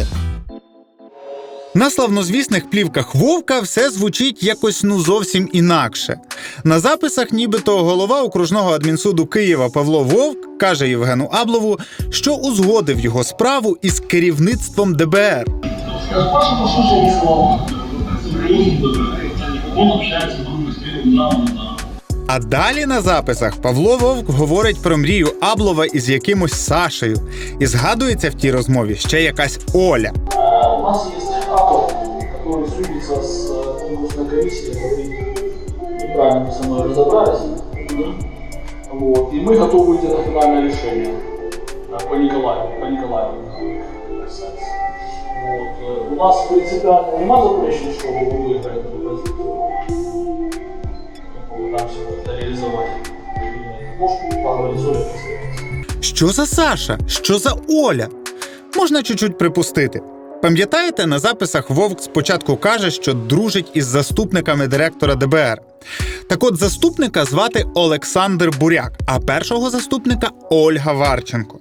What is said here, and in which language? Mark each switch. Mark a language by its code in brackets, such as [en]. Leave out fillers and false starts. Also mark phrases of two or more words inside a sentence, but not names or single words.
[uk] На славнозвісних плівках Вовка все звучить якось зовсім інакше. На записах нібито голова окружного адмінсуду Києва Павло Вовк каже Євгену Аблову, що узгодив його справу із керівництвом ДБР. Паша, по суті, не склав. [ru] Он общается с другом, с первым замом, [uk] А далі на записах Павло Вовк говорить про мрію Аблова із якимось Сашею. І згадується в тій розмові ще якась Оля. [ru] У нас есть автор, который судится с конкурсной комиссией, который неправильно со мной разобрались. Вот. И мы готовы выйти на финальное решение по Николаеву. Вот. У нас принципиально [uk] нема заперечень, [ru] что вы выиграли эту позицию. Попытаемся это реализовать. Может, поговорить с Олей. [uk] Що за Саша? Що за Оля? Можна чуть-чуть припустити. Пам'ятаєте, на записах Вовк спочатку каже, що дружить із заступниками директора ДБР. Так от заступника звати Олександр Буряк, а першого заступника Ольга Варченко.